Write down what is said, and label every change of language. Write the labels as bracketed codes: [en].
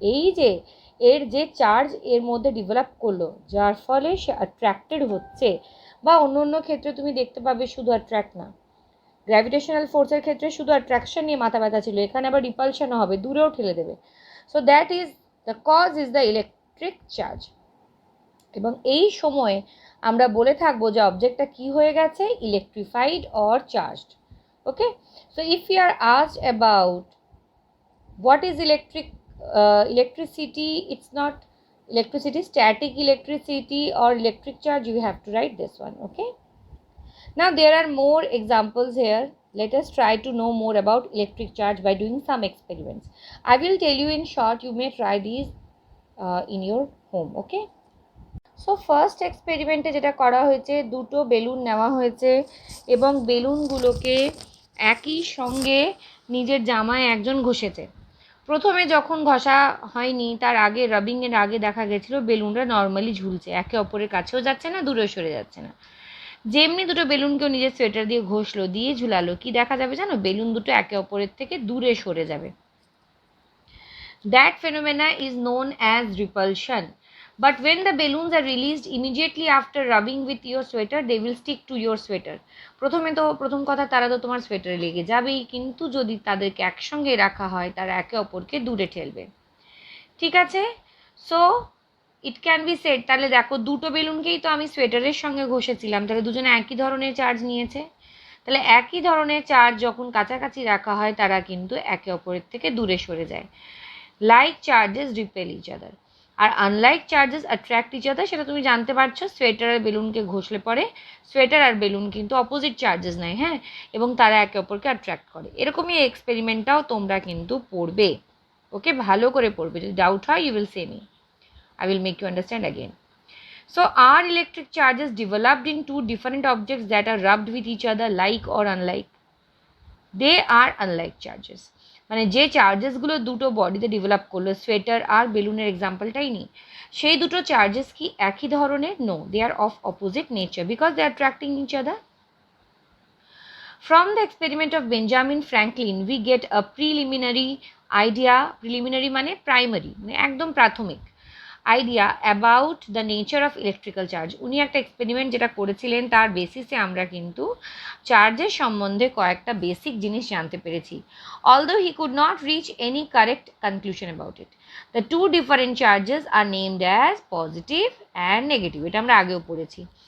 [bn] এই যে এর যে চার্জ এর মধ্যে ডেভেলপ করলো, যার ফলে সে অ্যাট্রাক্টেড হচ্ছে, বা অন্য অন্য ক্ষেত্রে তুমি দেখতে পাবে শুধু অ্যাট্রাক্ট না, গ্র্যাভিটেশনাল ফোর্সের ক্ষেত্রে শুধু অ্যাট্রাকশন নিয়ে মাথা ব্যথা ছিল, এখানে আবার রিপালশনও হবে, দূরেও ঠেলে দেবে। [en] So that is the cause is the electric charge. [bn] এবং এই সময়ে আমরা বলে থাকবো যে অবজেক্টটা কি হয়ে গেছে, [en] Electrified or charged. Okay, so if you are asked about what is electricity, it's not electricity, static electricity or electric charge, you have to write this one. Okay, now there are more examples here. Let us try to know more about electric charge by doing some experiments. I will tell you in short, you may try these in your home. [bn] Okay, so first এক্সপেরিমেন্টে যেটা করা হয়েছে, দুটো balloon নেওয়া হয়েছে এবং বেলুনগুলোকে একই সঙ্গে নিজের জামায় একজন ঘষেছে। প্রথমে যখন ঘষা হয়নি, তার আগে রাবিংয়ের আগে দেখা গেছিলো বেলুনটা নর্মালি ঝুলছে, একে অপরের কাছেও যাচ্ছে না, দূরে সরে যাচ্ছে না। যেমনি দুটো বেলুনকেও নিজের সোয়েটার দিয়ে ঘষলো, দিয়ে ঝুলালো, কি দেখা যাবে জানো? বেলুন দুটো একে অপরের থেকে দূরে সরে যাবে। [en] That phenomena is known as repulsion. But when the balloons are released immediately after rubbing with your sweater, they will stick to your sweater. [bn] প্রথম কথা, তারা তো তোমার সোয়েটারে লেগে যাবেই, কিন্তু যদি তাদেরকে একসঙ্গে রাখা হয় তারা একে অপরকে দূরে ঠেলবে। ঠিক আছে? [en] so it can be said, [bn] তাহলে দেখো দুটো বেলুনকেই তো আমি সোয়েটারের সঙ্গে ঘষেছিলাম, তাহলে দুজনে একই ধরনের চার্জ নিয়েছে। তাহলে একই ধরনের চার্জ যখন কাছাকাছি রাখা হয় তারা কিন্তু একে অপরের থেকে দূরে সরে যায়। [en] like charges repel each other, আর unlike charges attract each other, [bn] সেটা তুমি জানতে পারছো। সোয়েটার আর বেলুনকে ঘষলে পরে সোয়েটার আর বেলুন কিন্তু অপোজিট চার্জেস নেয়, হ্যাঁ, এবং তারা একে অপরকে অ্যাট্রাক্ট করে। এরকমই এই এক্সপেরিমেন্টটাও তোমরা কিন্তু পড়বে। ওকে, ভালো করে পড়বে। যদি ডাউট হয় [en] You will say me, I will make you understand again. So are electric charges developed in two different objects that are rubbed with each other, like or unlike? They are unlike charges. [bn] মানে যে চার্জেসগুলো দুটো বডিতে develop করলো, sweater আর বেলুনের এক্সাম্পলটাই নিই, সেই দুটো charges কি একই ধরনের? [en] No, they are of opposite nature because they are attracting each other. From the experiment of Benjamin Franklin, we get a preliminary idea. Preliminary [bn] মানে প্রাইমারি, মানে একদম প্রাথমিক [en] Idea about the nature of electrical charge. [bn] উনি একটা experiment যেটা করেছিলেন তার বেসিসে আমরা কিন্তু চার্জের সম্বন্ধে কয়েকটা বেসিক জিনিস জানতে পেরেছি। [en] Although he could not reach any correct conclusion about it, the two different charges are named as positive and negative. [bn] এটা আমরা আগেও পড়েছি।